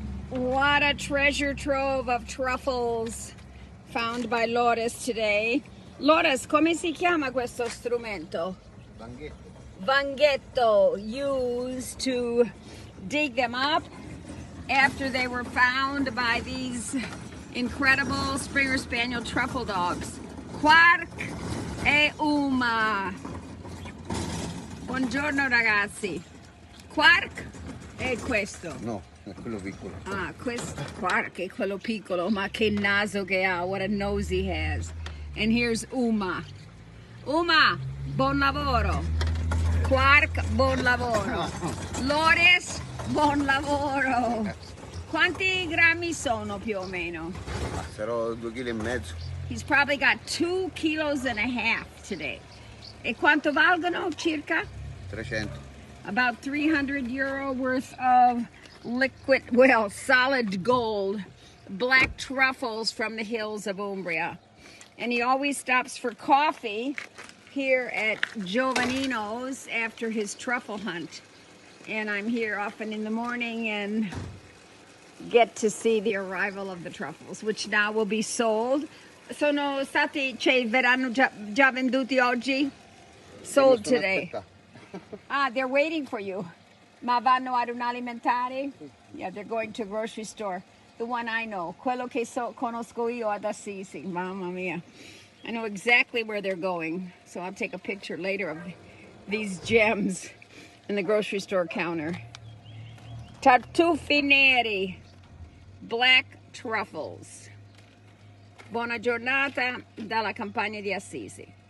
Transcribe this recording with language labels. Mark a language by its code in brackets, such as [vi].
[en] What a treasure trove of truffles found by Loris today. [it] Loris, come si chiama questo strumento? Vanghetto. [en] Vanghetto, used to dig them up after they were found by these incredible Springer Spaniel truffle dogs. [it] Quark e Uma. Buongiorno ragazzi. Quark è questo. No, è quello piccolo. Ah, questo Quark è quello piccolo, ma che naso che ha. [en] What a nose he has. And here's Uma. [it] Uma, buon lavoro. Quark, buon lavoro. Loris, buon lavoro. Quanti grammi sono più o meno? Sarò 2,5 kg. [en] He's probably got 2,5 kilos today. [it] E quanto valgono circa? 300. [en] About €300 worth of liquid, well, solid gold, black truffles from the hills of Umbria. And he always stops for coffee here at Giovannino's after his truffle hunt. And I'm here often in the morning and get to see the arrival of the truffles, which now will be sold. [it] Sono stati, cioè, verranno già venduti oggi? [en] Sold today. Ah, they're waiting for you. [it] Ma vanno ad un alimentare? [en] Yeah, they're going to a grocery store. The one I know. [it] Quello che conosco io ad Assisi. Mamma mia. [en] I know exactly where they're going. So I'll take a picture later of these gems in the grocery store counter. [it] Tartufi neri. [en] Black truffles. [it] Buona giornata dalla campagna di Assisi.